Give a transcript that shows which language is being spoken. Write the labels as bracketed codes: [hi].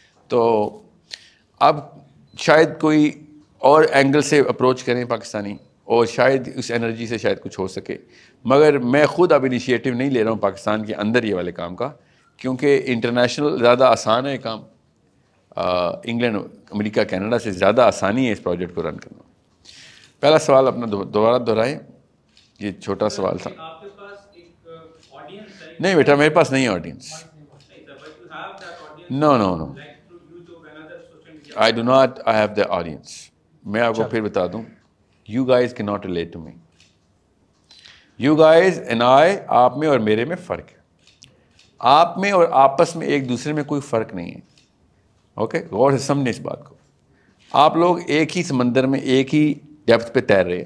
[ur] تو اب شاید کوئی اور اینگل سے اپروچ کریں پاکستانی, اور شاید اس انرجی سے شاید کچھ ہو سکے, مگر میں خود اب انیشیٹو نہیں لے رہا ہوں پاکستان کے اندر یہ والے کام کا, کیونکہ انٹرنیشنل زیادہ آسان ہے کام, انگلینڈ امریکہ کینیڈا سے زیادہ آسانی ہے اس پروجیکٹ کو رن کرنا. پہلا سوال اپنا دوبارہ دہرائیں, یہ چھوٹا سوال تھا. نہیں بیٹا, میرے پاس نہیں ہے audience. Know know know, [en] I do not have the audience. [ur] میں آپ کو پھر بتا دوں, [en] you guys cannot relate to me. You guys and I, [ur] آپ میں اور میرے میں فرق ہے. آپ میں اور آپس میں ایک دوسرے میں کوئی فرق نہیں ہے. اوکے, غور سے سمجھیں اس بات کو. آپ لوگ ایک ہی سمندر میں ایک ہی ڈیپتھ پہ تیر رہے ہیں.